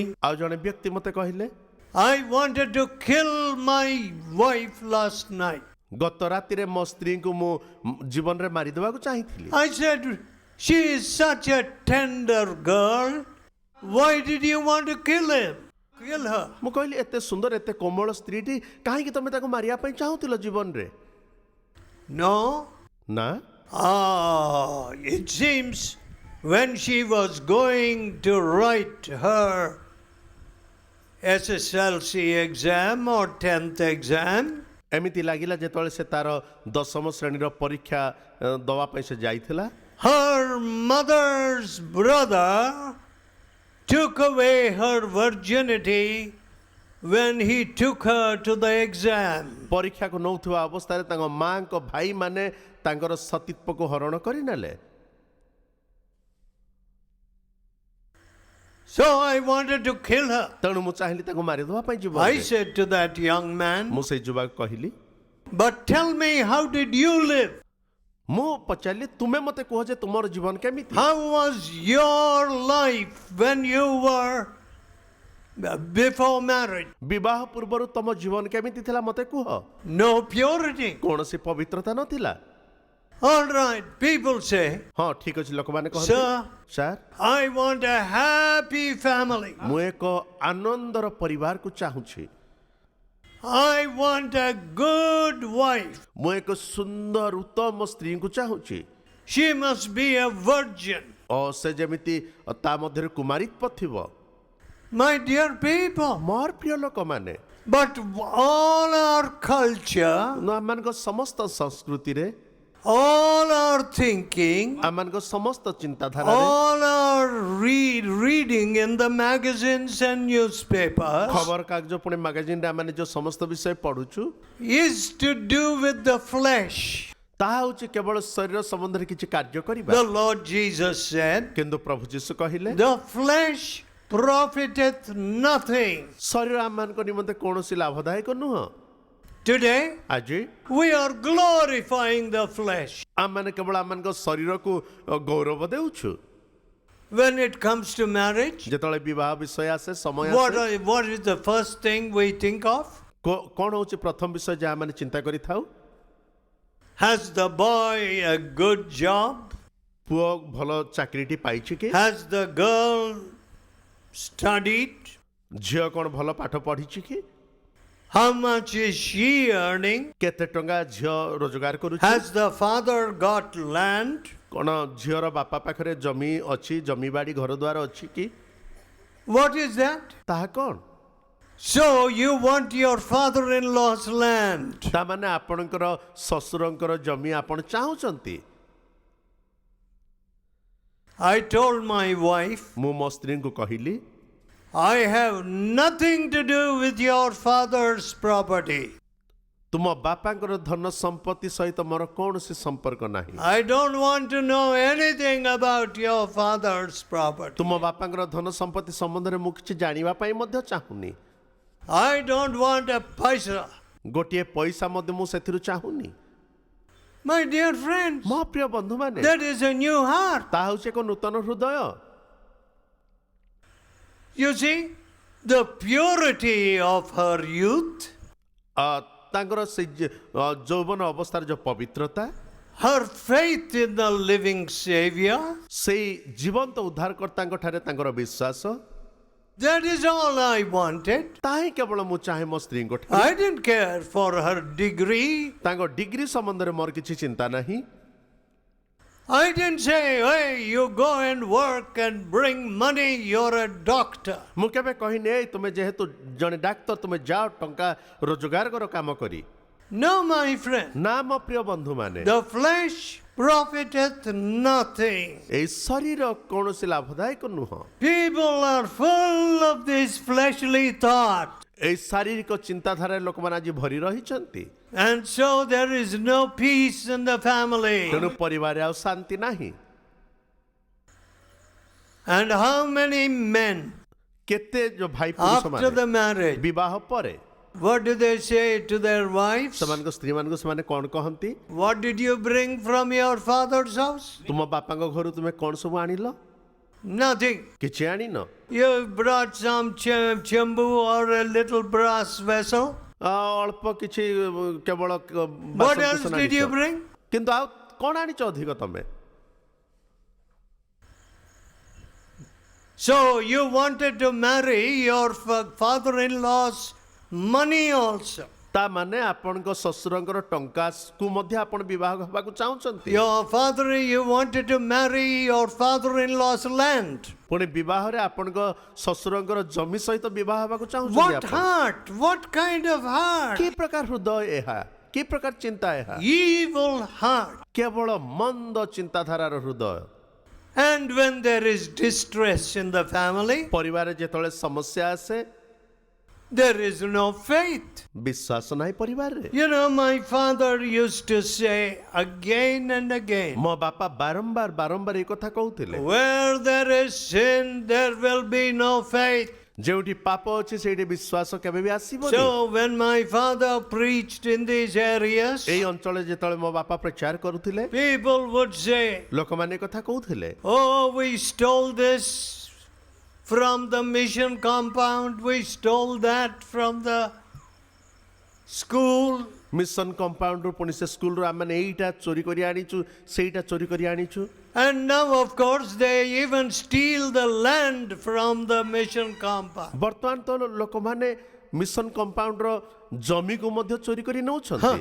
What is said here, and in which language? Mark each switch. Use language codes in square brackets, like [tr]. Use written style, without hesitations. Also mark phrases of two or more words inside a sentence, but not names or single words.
[or] ଆଉ ଜଣେ ବ୍ୟକ୍ତି ମୋତେ କହିଲେ [en] I wanted to kill my wife last night. [or] ଗତ ରାତିରେ ମୋ ସ୍ତ୍ରୀଙ୍କୁ ମୁଁ ଜୀବନରେ ମାରିଦେବାକୁ ଚାହିଁଥିଲି [en] I said, she is such a tender girl. Why did you want to kill him? Kill her. [or] ମୁଁ କହିଲି ଏତେ ସୁନ୍ଦର ଏତେ କୋମଳ ସ୍ତ୍ରୀଟି କାହିଁକି ତମେ ତାକୁ ମାରିବା ପାଇଁ ଚାହୁଁଥିଲ ଜୀବନରେ [en] No. [or] ନା [en] It seems when she was going to write her SSLC exam or 10th exam, [or] ଏମିତି ଲାଗିଲା ଯେତେବେଳେ ସେ ତାର ଦଶମ ଶ୍ରେଣୀର ପରୀକ୍ଷା ଦେବା ପାଇଁ ସେ ଯାଇଥିଲା [en] her mother's brother took away her virginity when he took her to the exam. [or] ପରୀକ୍ଷାକୁ ନେଉଥିବା ଅବସ୍ଥାରେ ତାଙ୍କ ମାଙ୍କ ଭାଇମାନେ ତାଙ୍କର ସତୀତ୍ୱକୁ ହରଣ କରିନେଲେ [en] So I wanted to kill her. [or] ତେଣୁ ମୁଁ ଚାହିଁଲି ତାକୁ ମାରିଦେବା ପାଇଁ ଯିବ [en] I said to that young man, [or] ମୁଁ ସେଇ ଯୁବାକୁ କହିଲି [en] but tell me, how did you live? [or] ମୁଁ ପଚାରିଲି ତୁମେ ମୋତେ କୁହ ଯେ ତୁମର ଜୀବନ କେମିତି [en] How was your life when you were before marriage? [or] ବିବାହ ପୂର୍ବରୁ ତମ ଜୀବନ କେମିତି ଥିଲା ମୋତେ କୁହ [en] No purity. [or] କୌଣସି ପବିତ୍ରତା ନଥିଲା [en] All right, people say, [or] ହଁ ଠିକ ଅଛି ଲୋକମାନେ କହନ୍ତି [en] sir, [or] ସାର୍ [en] I want a happy family. [or] ମୁଁ ଏକ ଆନନ୍ଦର ପରିବାରକୁ ଚାହୁଁଛି [en] I want a good wife. [or] ମୁଁ ଏକ ସୁନ୍ଦର ଉତ୍ତମ ସ୍ତ୍ରୀଙ୍କୁ ଚାହୁଁଛି [en] She must be a virgin. [or] ଓ ସେ ଯେମିତି ତା ମଧ୍ୟରେ କୁମାରୀତ୍ୱ ଥିବ [en] My dear people, [or] ମୋର ପ୍ରିୟ ଲୋକମାନେ [en] but all our culture, [or] ଆମମାନଙ୍କ ସମସ୍ତ ସଂସ୍କୃତିରେ [en] all our thinking, [or] ଆମମାନଙ୍କ ସମସ୍ତ ଚିନ୍ତାଧାରାରେ [en] all our reading in the magazines and newspapers [or] ଖବର କାଗଜ ପୁଣି ମାଗାଜିନରେ ଆମେ ଯୋଉ ସମସ୍ତ ବିଷୟ ପଢୁଛୁ [en] is to do with the flesh. [or] ତାହା ହେଉଛି କେବଳ ଶରୀର ସମ୍ବନ୍ଧରେ କିଛି କାର୍ଯ୍ୟ କରିବା [en] The Lord Jesus said, [or] କିନ୍ତୁ ପ୍ରଭୁ ଯୀଶୁ କହିଲେ [en] the flesh profiteth nothing. [or] ଶରୀର ଆମମାନଙ୍କ ନିମନ୍ତେ କୌଣସି ଲାଭଦାୟକ ନୁହଁ [en] Today, [or] ଆଜି [en] we are glorifying the flesh. [or] ଆମମାନେ କେବଳ ଆମମାନଙ୍କ ଶରୀରକୁ ଗୌରବ ଦେଉଛୁ [en] When it comes to marriage, [or] ଯେତେବେଳେ ବିବାହ ବିଷୟ ଆସେ ସମୟ ଆସେ [en] what is the first thing we think of? [or] କ'ଣ ହେଉଛି ପ୍ରଥମ ବିଷୟ ଯାହା ଆମେ ଚିନ୍ତା କରିଥାଉ [en] Has the boy a good job? [or] ପୁଅ ଭଲ ଚାକିରିଟି ପାଇଛି କି [en] Has the girl studied? [or] ଝିଅ କ'ଣ ଭଲ ପାଠ ପଢିଛି କି [en] How much is she earning? [or] କେତେ ଟଙ୍କା ଝିଅ ରୋଜଗାର କରୁଛି [en] Has the father got land? [or] କ'ଣ ଝିଅର ବାପା ପାଖରେ ଜମି ଅଛି ଜମିବାଡ଼ି ଘର ଦ୍ୱାର ଅଛି କି [en] What is that? [or] ତାହା କ'ଣ [en] So you want your father-in-law's land. [or] ତାମାନେ ଆପଣଙ୍କର ଶ୍ୱଶୁରଙ୍କର ଜମି ଆପଣ ଚାହୁଁଛନ୍ତି। [en] I told my wife, [or] ମୁଁ ମୋ ସ୍ତ୍ରୀଙ୍କୁ କହିଲି [en] I have nothing to do with your father's property. [or] ତୁମ ବାପାଙ୍କର ଧନ ସମ୍ପତ୍ତି ସହିତ ମୋର କୌଣସି ସମ୍ପର୍କ ନାହିଁ। [en] I don't want to know anything about your father's property. [or] ତୁମ ବାପାଙ୍କର ଧନ ସମ୍ପତ୍ତି ସମ୍ବନ୍ଧରେ ମୁଁ କିଛି ଜାଣିବା ପାଇଁ ମଧ୍ୟ ଚାହୁଁନି। [en] I don't want a paisa. [or] ଗୋଟିଏ ପଇସା ମଧ୍ୟ ମୁଁ ସେଥିରୁ ଚାହୁଁନି। [en] My dear friends, [or] ମୋ ପ୍ରିୟ ବନ୍ଧୁମାନେ, [en] that is a new heart. [or] ତାହା ହେଉଛି ଏକ ନୂତନ ହୃଦୟ। [en] You see, the purity of her youth, [or] ତାଙ୍କର ସେ ଯୌବନ ଅବସ୍ଥାର ଯୋଉ ପବିତ୍ରତା, [en] her faith in the living Savior, [or] ସେଇ ଜୀବନ୍ତ ଉଦ୍ଧାରକର୍ତ୍ତାଙ୍କ ଠାରେ ତାଙ୍କର ବିଶ୍ୱାସ, [en] that is all I wanted. [or] ତାହା ହିଁ କେବଳ ମୁଁ ଚାହେଁ ମୋ ସ୍ତ୍ରୀଙ୍କ ଠାରେ। [en] I didn't care for her degree. [or] ତାଙ୍କ ଡିଗ୍ରୀ ସମ୍ବନ୍ଧରେ ମୋର କିଛି ଚିନ୍ତା ନାହିଁ। [en] I didn't say, hey, you go and work and bring money, you're a doctor. [or] ମୁଁ କେବେ କହିନି ଏଇ ତୁମେ ଯେହେତୁ ଜଣେ ଡାକ୍ତର ତୁମେ ଯାଅ ଟଙ୍କା ରୋଜଗାର କର କାମ କରି। [en] No, my friend. [or] ନା ମୋ ପ୍ରିୟ ବନ୍ଧୁମାନେ, [en] The flesh profiteth nothing. [or] ଏଇ ଶରୀର କୌଣସି ଲାଭଦାୟକ ନୁହଁ। [en] People are full of this fleshly thought. [or] ଏଇ ଶାରୀରିକ ଚିନ୍ତାଧାରାରେ ଲୋକମାନେ ଆଜି ଭରି ରହିଛନ୍ତି। [en] And so there is no peace in the family. [or] ତେଣୁ ପରିବାରରେ ଆଉ ଶାନ୍ତି ନାହିଁ। [en] And how many men [or] କେତେ ଯୋଉ ଭାଇ ପୁରୁଷ [en] after the [or] ମାନେ [en] marriage, [or] ବିବାହ ପରେ [en] what do they say to their wives? [or] ସେମାନଙ୍କ ସ୍ତ୍ରୀ ମାନଙ୍କୁ ସେମାନେ କଣ କହନ୍ତି? [en] What did you bring from your father's house? [or] ତୁମ ବାପାଙ୍କ ଘରୁ ତୁମେ କଣ ସବୁ ଆଣିଲ? [en] Nothing. [or] କିଛି ଆଣିନ। [en] You brought some chambu or a little brass vessel. [or] ଅଳ୍ପ କିଛି କେବଳ [en] What else did you bring? [or] କିନ୍ତୁ ଆଉ କଣ ଆଣିଛ ଅଧିକ ତମେ? [en] So you wanted to marry your father-in-law's money also. [or] ତା ମାନେ ଆପଣଙ୍କ ଶ୍ୱଶୁରଙ୍କର ଟଙ୍କାକୁ ମଧ୍ୟ ଆପଣ ବିବାହ ହେବାକୁ ଚାହୁଁଛନ୍ତି। [en] You wanted to marry your father-in-law's land. [or] ପୁଣି ବିବାହରେ ଆପଣଙ୍କ ଶ୍ୱଶୁରଙ୍କର ଜମି ସହିତ ବିବାହ ହେବାକୁ ଚାହୁଁଛନ୍ତି [en] What [or] ଆପଣ। [en] heart? What kind of heart? [or] କି ପ୍ରକାର ହୃଦୟ ଏହା? କି ପ୍ରକାର ଚିନ୍ତା ଏହା? [en] Evil heart. [or] କେବଳ ମନ୍ଦ ଚିନ୍ତାଧାରାର ହୃଦୟ। [en] And when there is distress in the family, [or] ପରିବାରରେ ଯେତେବେଳେ ସମସ୍ୟା ଆସେ [en] there is no faith. [or] ବିଶ୍ୱାସ ନାହିଁ ପରିବାରରେ। [en] You know, my father used to say again and again, [or] ମୋ ବାପା ବାରମ୍ବାର ଏ କଥା କହୁଥିଲେ, [en] where there is sin, there will be no faith. [or] ଯେଉଁଠି ପାପ ଅଛି ସେଇଠି ବିଶ୍ୱାସ କେବେ ବି ଆସିବନି। [en] So when my father preached in these areas, [or] ଏଇ ଅଞ୍ଚଳରେ ଯେତେବେଳେ ମୋ ବାପା ପ୍ରଚାର କରୁଥିଲେ [en] people would say, [or] ଲୋକମାନେ ଏ କଥା କହୁଥିଲେ, [en] oh, we stole this from the mission compound, we stole that from the school. [or] ମିଶନ କମ୍ପାଉଣ୍ଡରୁ ପୁଣି ସେ ସ୍କୁଲରୁ ଆମେ ଏଇଟା ଚୋରି କରି ଆଣିଛୁ ସେଇଟା ଚୋରି କରି ଆଣିଛୁ। [en] And now, of course, they even steal the land from the mission compound. [or] ବର୍ତ୍ତମାନ ତ ଲୋକମାନେ ମିଶନ କମ୍ପାଉଣ୍ଡର ଜମିକୁ ମଧ୍ୟ ଚୋରି କରି ନେଉଛନ୍ତି।